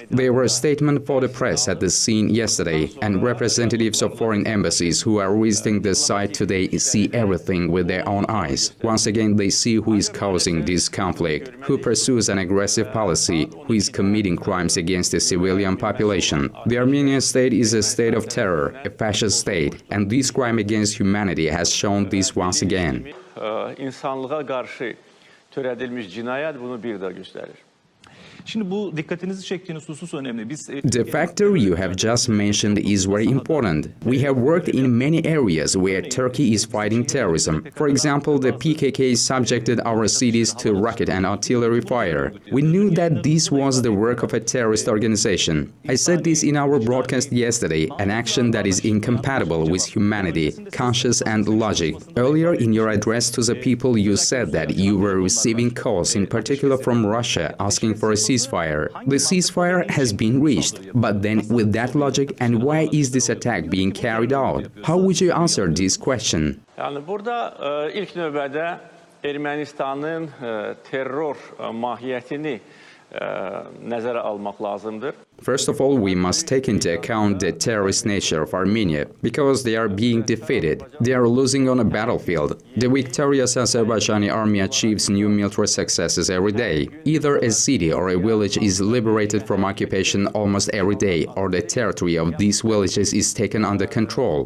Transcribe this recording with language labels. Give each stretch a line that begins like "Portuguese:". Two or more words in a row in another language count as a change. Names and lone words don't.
English: There were a statement for the press at the scene yesterday, and representatives of foreign embassies who are visiting the site today see everything with their own eyes. Once again, they see who is causing this conflict, who pursues an aggressive policy, who is committing crimes against the civilian population. The Armenian state is a state of terror, a fascist state, and this crime against humanity has shown this once again.
Azerbaijani: İnsanlığa qarşı törədilmiş cinayət bunu bir daha göstərir.
Turkish: Şimdi bu dikkatinizi çektiğiniz husus önemli.
English: The factor you have just mentioned is very important. We have worked in many areas where Turkey is fighting terrorism. For example, the PKK subjected our cities to rocket and artillery fire. We knew that this was the work of a terrorist organization. I said this in our broadcast yesterday, an action that is incompatible with humanity, conscience and logic. Earlier in your address to the people, you said that you were receiving calls, in particular from Russia, asking for a ceasefire. The ceasefire has been reached, but then with that logic, and why is this attack being carried out? How would you answer this question?
Azerbaijani: Yəni burada ilk növbədə Ermənistanın terror mahiyyətini nəzərə almaq lazımdır.
English: First of all, we must take into account the terrorist nature of Armenia, because they are being defeated. They are losing on a battlefield. The victorious Azerbaijani army achieves new military successes every day. Either a city or a village is liberated from occupation almost every day, or the territory of these villages is taken under control.